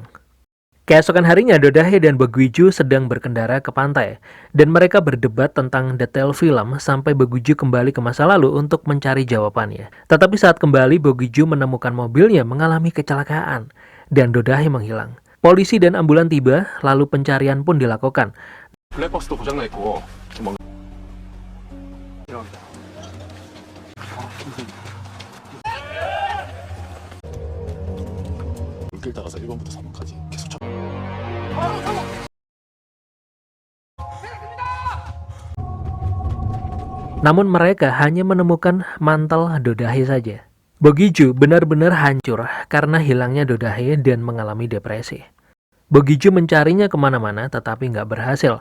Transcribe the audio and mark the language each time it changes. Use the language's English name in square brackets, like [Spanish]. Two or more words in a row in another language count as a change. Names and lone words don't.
[Indonesian] Keesokan harinya Dodahe dan Baek Gwiju sedang berkendara ke pantai dan mereka berdebat tentang detail film sampai Baek Gwiju kembali ke masa lalu untuk mencari jawabannya. Tetapi saat kembali Baek Gwiju menemukan mobilnya mengalami kecelakaan dan Dodahe menghilang. Polisi dan ambulan tiba lalu pencarian pun dilakukan. [Korean] 블랙박스도 고장나 있고 뭐 길 따라서 1번부터 3번까지 계속 쳐. [Indonesian] Namun mereka hanya menemukan mantel Dodahe saja. Bogiju benar-benar hancur karena hilangnya Dodahe dan mengalami depresi. Bogiju mencarinya kemana-mana tetapi nggak berhasil.